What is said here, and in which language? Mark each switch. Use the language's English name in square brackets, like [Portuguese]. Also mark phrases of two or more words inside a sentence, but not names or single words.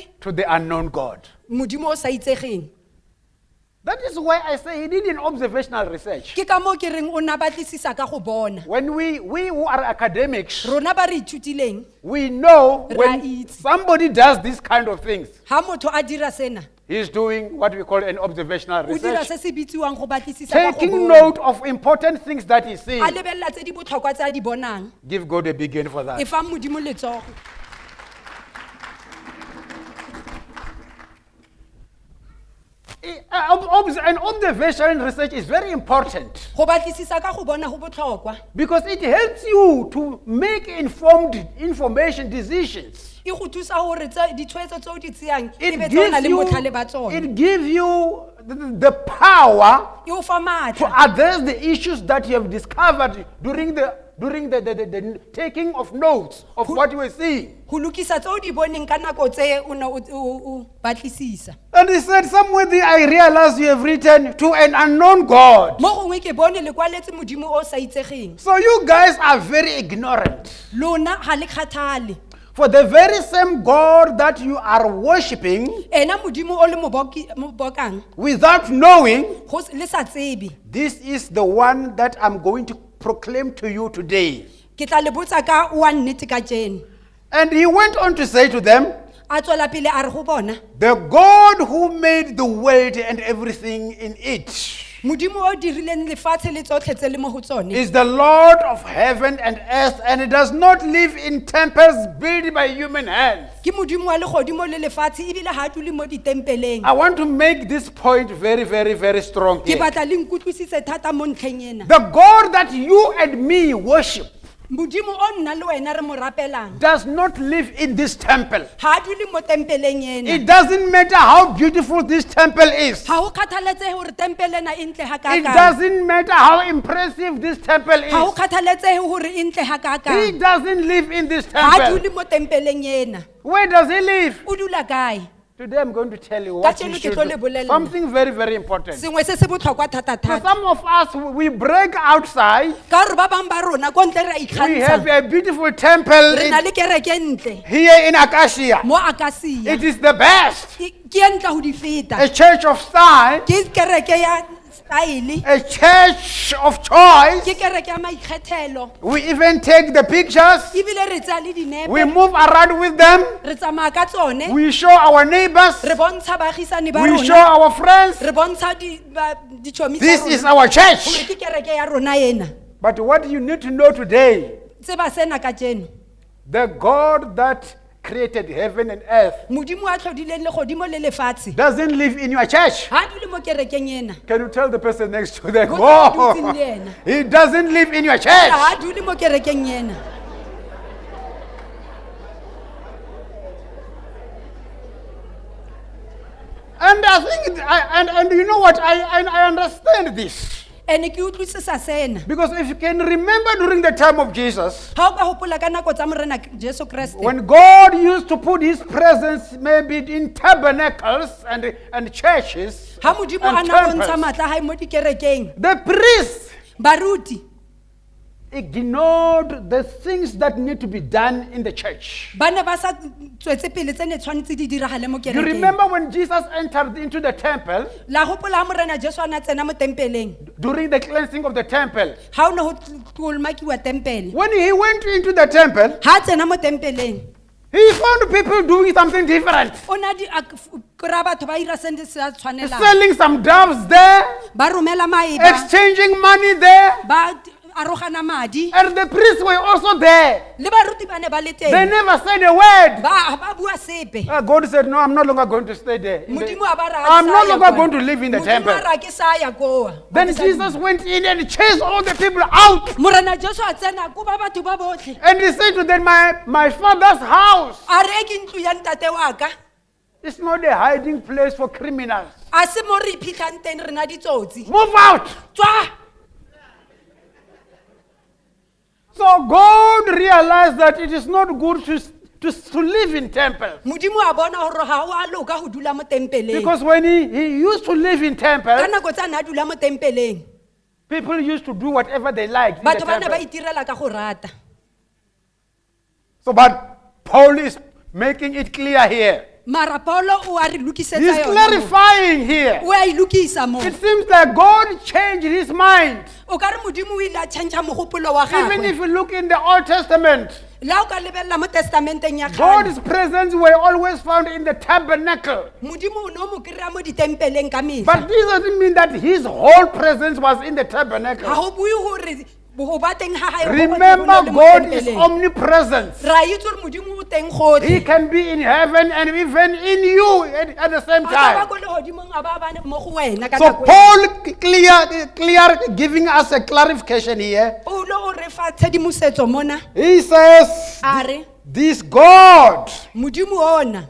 [English] to the unknown God. [Tswana] modimo o sa itsegeng. [English] That is why I say he did an observational research. [Tswana] Ke ka mo ke reng o na batlisisa ka go bona. [English] When we who are academics, [Tswana] Rona ba re ithutileng [English] we know when Right. somebody does this kind of things, [Tswana] ha motho a dira sena [English] he's doing what we call an observational [Tswana] o dira [English] research, [Tswana] se se bitsiwang go batlisisa ka go [English] taking [Tswana] bona. [English] note of important things that he's seeing. [Tswana] A lebella tse di botlhokwa tse a di bonang [English] Give God a big hand for [Tswana] e [English] that. [Tswana] fa modimo letsogo. [English] An observation research is very important [Tswana] Go batlisisa ka go bona go botlhokwa. [English] because it helps you to make informed information decisions. [Tswana] E go thusa gore ditshwetso tse o di tseyang e [English] It [Tswana] be tsona le motlhale [English] gives [Tswana] ba [English] you, [Tswana] tsona. [English] it gives you the power [Tswana] E o fa [English] to [Tswana] maatla [English] address the issues that you have discovered during the taking of notes of what you were seeing. [Tswana] go lokisa tse o di boneng ka nako tse o ne o batlisisa. [English] And he said, somewhere there I realized you have written to an unknown God. [Tswana] Mo gongwe ke bone le kwaletse modimo o sa itsegeng. [English] So you guys are very ignorant. [Tswana] Lona ha le kgathale. [English] For the very same God that you are worshiping [Tswana] Ena modimo o le mobokang [English] without knowing, [Tswana] go le sa tsebe. [English] this is the one that I'm going to proclaim to you today. [Tswana] Ke tla le botsa ka wa nnete ka jene. [English] And he went on to say to them, [Tswana] A tswela pele a re go bona. [English] the God who made the world and everything in it [Tswana] Modimo o dirileng lefatshe le tsotlhe tse le mo go tsone. [English] is the Lord of heaven and earth, and it does not live in temples built by human hands. [Tswana] Ke modimo wa legodimo le lefatshe ebile ha dule mo ditempeleng. [English] I want to make this point very, very, very strong [Tswana] Ke [English] here. [Tswana] batla le nkutlwisitse thata mo ntlheng ena. [English] The God that you and me worship [Tswana] modimo o nna le wena re mo rapelang [English] does not live in this temple. [Tswana] ha a dule mo tempeleng ena [English] It doesn't matter how beautiful this temple is. [Tswana] ha o kgathaletsehe hore tempele ena e ntle ha [English] It [Tswana] kakang [English] doesn't matter how impressive this temple [Tswana] ha o [English] is. [Tswana] kgathaletsehe hore e ntle ha [English] He [Tswana] kakang [English] doesn't live in this [Tswana] ha a [English] temple. [Tswana] dule mo tempeleng ena [English] Where does he live? [Tswana] o dula kae [English] Today I'm going to tell you what [Tswana] Kajeno [English] you [Tswana] ke [English] should [Tswana] tlo le [English] do. [Tswana] bolelela. [English] Something very, very important. [Tswana] sengwe se se botlhokwa [English] For [Tswana] thata-thata [English] some of us, we break outside. [Tswana] ka gore ba bang ba rona ko ntle re a [English] We have [Tswana] ikgantsha [English] a beautiful temple [Tswana] re na le kereke ntle [English] here in Akasia. [Tswana] mo Akasia [English] It is the best. [Tswana] ke e ntle go di feta [English] A church of style, [Tswana] ke kereke ya style [English] a church of choice. [Tswana] ke kereke ya maikgethelo [English] We even take the pictures. [Tswana] ebile re tsaya le [English] We [Tswana] dinepe [English] move around with them. [Tswana] re tsamaya ka tsone [English] We show our neighbors. [Tswana] re bontsha baagisane ba [English] We show [Tswana] rona [English] our friends. [Tswana] re bontsha ditšhomi [English] This [Tswana] tsa [English] is [Tswana] rona [English] our [Tswana] gore [English] church. [Tswana] ke kereke ya rona ena [English] But what you need to know today, [Tswana] tseba sena ka jeno [English] the God that created heaven and earth [Tswana] modimo a tlhodileng legodimo le lefatshe [English] doesn't live in your church. [Tswana] ha a dule mo kerekeng ena [English] Can you tell the person next to the Go tell the God? dudes in there. He doesn't live in your [Tswana] ha [English] church. [Tswana] a dule mo kerekeng ena [English] And I think, and you know what? I understand this. [Tswana] ene ke utlwisisa sena [English] Because if you can remember during the time of Jesus, [Tswana] ha o ka gopola ka nako tsa morena jesu kreste [English] when God used to put his presence maybe in tabernacles and churches [Tswana] ha modimo a [English] and [Tswana] na bontsha [English] temples, [Tswana] matla hae mo dikerekeng [English] the priests [Tswana] baruti [English] ignored the things that need to be done in the church. [Tswana] ba ne ba sa tswetse pele tse ne tshwanetse di diragale mo [English] You [Tswana] kerekeng [English] remember when Jesus entered into the temple, [Tswana] la gopola ha morena jesu a na tsena mo tempeleng [English] during the cleansing of the temple, [Tswana] ha o ne go tolomakiwa tempele [English] when he went into the temple, [Tswana] ha a tsena mo tempeleng [English] he found people doing something different. [Tswana] o na di kry-a batho ba ira se sa tshwanelang [English] Selling some doves there, [Tswana] ba romela maeba [English] exchanging money there, [Tswana] ba arogana madi [English] and the priests were also there. [Tswana] le baruti ba ne ba le [English] They [Tswana] teng [English] never said a word. [Tswana] ba bua sepe [English] God said, no, I'm no longer going to stay there. [Tswana] modimo a ba re [English] I'm no longer going to live in the temple. [Tswana] modimo a re ke sa ya koa [English] Then Jesus went in and chased all the people out. [Tswana] morena jesu a tsena ko ba batho ba botlhe [English] And he said to them, my father's house [Tswana] a re ke ntlo ya ntate wa ka [English] is not a hiding place for criminals. [Tswana] a se mo re iphitlhang teng re na ditsotsi [English] Move out. [Tswana] tswa [English] So God realized that it is not good to live in temples. [Tswana] modimo a bona gore ga o a loka go dula mo tempeleng [English] Because when he used to live in [Tswana] ka [English] temples, [Tswana] nako tsa ne a dula mo tempeleng [English] people used to do whatever they liked in the [Tswana] batho ba ne ba [English] temple. [Tswana] itirela ka go rata [English] So, but Paul is making it clear here. [Tswana] mara paulo o a re lokisetsa [English] He's [Tswana] yona mo. [English] clarifying here. [Tswana] o a e lokisa mo [English] It seems like God changed his mind. [Tswana] o ka re modimo o ile a change mogopolo wa [English] Even if [Tswana] gagwe [English] you look in the Old Testament, [Tswana] la o ka lebelela mo testamenteng ya gagwe [English] God's presence were always found in the tabernacle. [Tswana] modimo o ne o mo kry-a mo ditempeleng ka mehla [English] But this doesn't mean that his whole presence was in the [Tswana] ga [English] tabernacle. [Tswana] go bue gore go ba teng ga gae go [English] Remember, [Tswana] go le mo [English] God is [Tswana] tempeleng. [English] omnipresent. [Tswana] ra itse gore modimo o teng [English] He [Tswana] gotlhe [English] can be in heaven and even in you at the same [Tswana] a ka ba [English] time. [Tswana] ko legodimong a ba bane mo go wena ka [English] So [Tswana] nako e. [English] Paul clear giving us a clarification here. [Tswana] paulo o re fa tshedimosetso mona [English] He says, [Tswana] a re [English] this God, [Tswana] modimo ona